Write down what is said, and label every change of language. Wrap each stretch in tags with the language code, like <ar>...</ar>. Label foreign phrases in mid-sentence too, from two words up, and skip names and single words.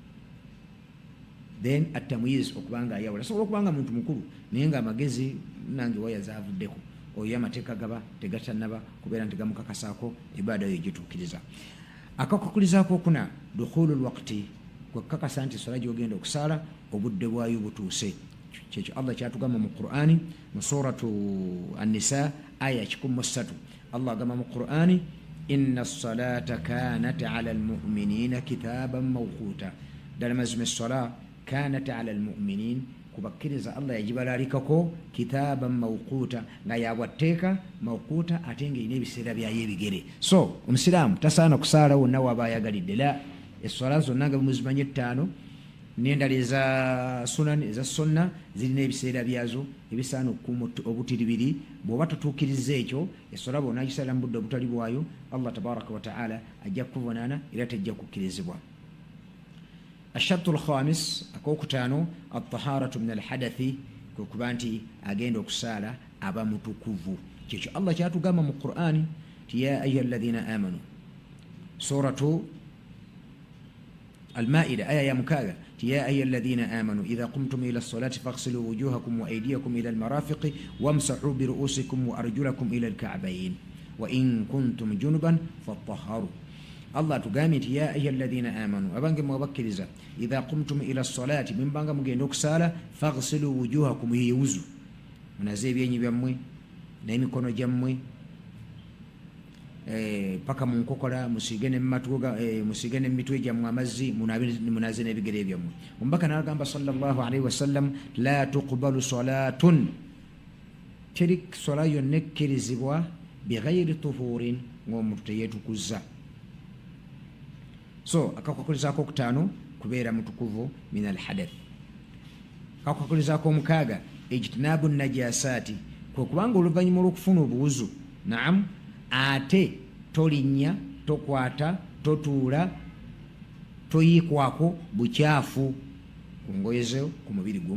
<lg>Then atamwiz okubanga ayawula. Asobola okubanga muntu mukulu naye ng'amagezi nange waya zaavuddeko, oyo amateeka gaba tegatannaba kubeera nti gamukakasaako ibaada yo gituukiriza. Akakukulizaako okuna</lg> <ar>دخول الوقت,</ar> <lg>kwekakasa nti esswala gy'ogenda okusaala obudde bwayo butuuse. Kyekyo Allah kyatugamba mu Qur'ani mu suratu An-Nisa aya 13. Allah agamba mu Qur'ani,</lg> <ar>إن الصلاة كانت على المؤمنين كتابا موقوتا.</ar> <lg>Ddala mazima esswala</lg> <ar>كانت على المؤمنين,</ar> <lg>kubakkiriza Allah yagibalaalikako</lg> <ar>كتابا موقوتا,</ar> <lg>nga yabwatteeka mawquta ate ng'erina ebiseera byayo ebigere. So omusiraamu tasaana kusaala wonna waba ayagalidde. La, esswala zonna nga muzimanye 5 n'endala eza sunani eza sonna zirina ebiseera byazo ebisaana okukuuma obutiribiri. Bw'oba totuukiriza ekyo, esswala bw'ona agisalira mu budde obutali bwayo, Allah tabaraka wa ta'ala ajja kukubonaana era tejja kukkirizibwa.</lg> <ar>الشرط الخامس akokutaano الطهارة من الحدث,</ar> <lg>kuba nti agenda okusaala aba mutukuvu. Kyekyo Allah kyatugamba mu Qur'ani ti</lg> <ar>يا أيها الذين آمنوا, suratu Al-Maida aya ya 6, ti يا أيها الذين آمنوا إذا قمتم إلى الصلاة فاغسلوا وجوهكم وأيديكم إلى المرافق وامسحوا برءوسكم وأرجلكم إلى الكعبين وإن كنتم جنبا فاطهروا. Allah tugambye nti يا أيها الذين آمنوا,</ar> <lg>abange mwabakkiriza,</lg> <ar>إذا قمتم إلى الصلاة,</ar> <lg>mimbanga mugenda okusaala,</lg> <ar>فاغسلوا وجوهكم,</ar> <lg>yewuzu munaze ebyenyi byammwe n'emikono gyammwe paka mu nkokola, musiige n'emitwe gyammwe amazzi, munaze n'ebigere byammwe. Omubaka n'agamba</lg> <ar>صلى الله عليه وسلم، لا تقبل صلاة,</ar> <lg>teri swala yonna ekkirizibwa</lg> <ar>بغير طهور,</ar> <lg>ng'omuntu teyeetukuzza. So akakukulizaako okutaano kubeera mutukuvu</lg> <ar>من الحدث.</ar> <lg>Akakukulizaako omukaaga</lg> <ar>اجتناب النجاسات,</ar> <lg>kwe kubanga oluvannyuma olw'okufuna obuwuzu, naam, ate tolinnya, tokwata, totuula, toyiikwako bukyafu ku ngoye zo, ku mubiri gwe.</lg>